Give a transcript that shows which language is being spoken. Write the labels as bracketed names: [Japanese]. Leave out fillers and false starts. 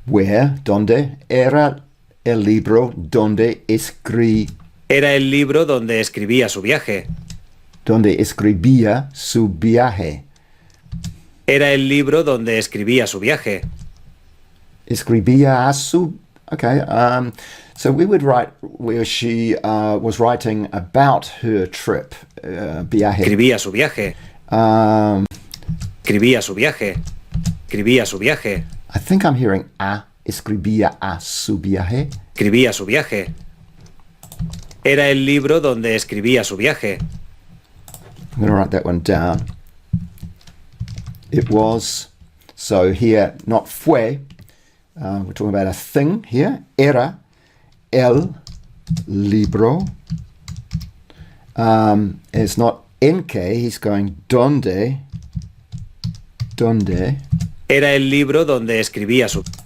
[English] Where? [Spanish] Donde? Era el libro donde Era el libro donde escribía su viaje. Donde escribía su viaje. Era el libro donde escribía su viaje. Escribía su... [English] Okay, so we would write where she was writing about her trip. [Spanish] Viaje. Escribía su viaje. Escribía su viaje. Escribía su viaje. [English] I think I'm hearing [Spanish] escribía a su viaje. Escribía su viaje. Era el libro donde escribía su viaje. [English] I'm going to write that one down. It was, so here, not fue, we're talking about a thing here. [Spanish] Era el libro. [English] It's not [Spanish] en que, [English] he's going donde. [Spanish] Era el libro donde escribía su...